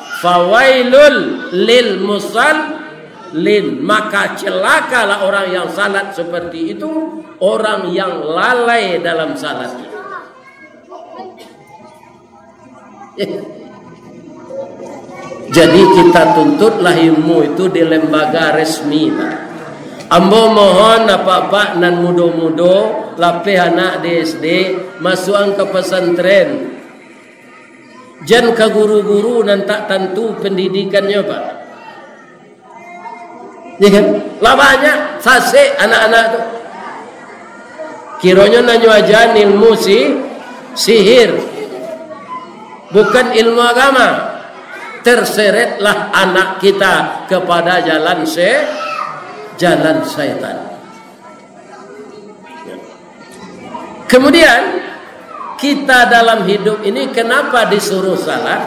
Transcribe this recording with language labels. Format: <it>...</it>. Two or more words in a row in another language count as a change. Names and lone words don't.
<ar>فويل للمصلين,</ar> <id>maka celakalah orang yang salat seperti itu, orang yang lalai dalam salatnya. Jadi kita tuntutlah ilmu itu di lembaga resmi.</id> <min>Ambo mohon apa-apa nan mudo-mudo lapeh anak di SD masukan ke pesantren. Jan ke guru-guru nan tak tentu pendidikannya Pak.</min> <id>Ya kan?</id> <min>Lah banyak sasek anak-anak tu. Kiranya nanyo aja ilmu sihir.</min> <id>Bukan ilmu agama. Terseretlah anak kita kepada jalan syaitan. Kemudian kita dalam hidup ini kenapa disuruh salat?</id>